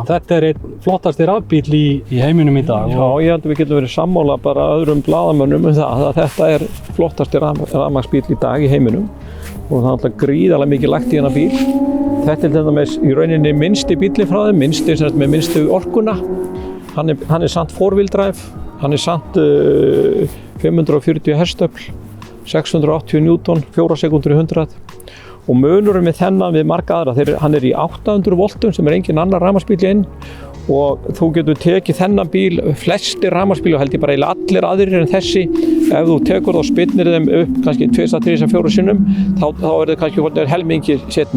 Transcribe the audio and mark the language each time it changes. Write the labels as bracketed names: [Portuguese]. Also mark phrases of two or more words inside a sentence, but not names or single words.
[Icelandic] Þetta er einn flottasti rafbíll í heiminum í dag. Já, ég held að við getum verið sammála bara öðrum blaðamönnum það að þetta er flottasti rafmagnsbíll í dag í heiminum og það er alltaf gríðarlega mikið lagt í hennar bíl. Þetta er til dæmis í rauninni minnsti bíllinn frá þeim, með minnstu orkuna. Hann er samt [English] four-wheel drive, [Icelandic] hann er samt 540 hestöfl, 680 newton, 4 sekúndur í 100. Og munurinn með þennan við marga aðra, hann er í 800 voltum sem er engin annar rafmagnsbíll inn og þú getur tekið þennan bíl, flestir rafmagnsbílar held ég bara allir aðrir en þessi, ef þú tekur þá og spyrnir þeim upp kannski 2, 3, 4 sinnum, þá er það kannski helmingi setni.